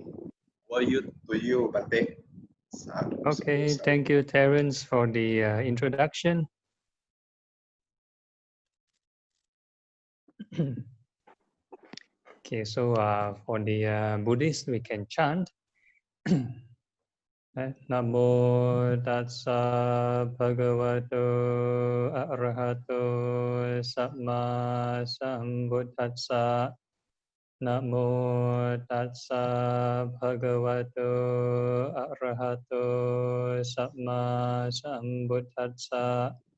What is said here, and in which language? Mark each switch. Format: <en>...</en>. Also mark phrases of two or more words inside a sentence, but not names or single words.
<en>Over to you, Bante. Okay, thank you, Terence, for the introduction. Okay, so for the Buddhist, we can chant.</en> <pi>Namo tassa bhagavato arahato samma sambuddhassa. Namo tassa bhagavato arahato samma sambuddhassa.</pi>